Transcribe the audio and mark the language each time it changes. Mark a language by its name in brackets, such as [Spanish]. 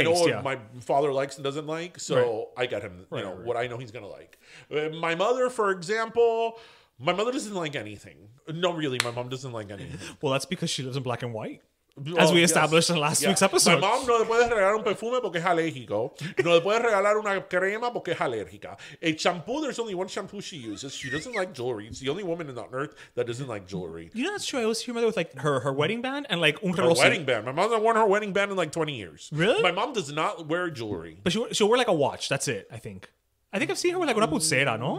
[English] I know what my father likes and doesn't like, so I get him. What I know he's gonna like. My mother, for example, my mother doesn't like anything. No, really, my mom doesn't like anything. Well, that's because she lives in black and white. As we established in last week's episode. My mom [Spanish] no le puedes regalar un perfume porque es alérgico. No le puedes regalar una crema porque es alérgica. [English] A shampoo, there's only one shampoo she uses. She doesn't like jewelry. It's the only woman on earth that doesn't like jewelry. You know, that's true. I always hear my mother with like her wedding band and like [Spanish] un reloj. [English] Her wedding band. My mom hasn't worn her wedding band in like 20 years. Really? My mom does not wear jewelry. But she'll wear like a watch. That's it, I think. I think I've seen her with like [Spanish] una pulsera, no?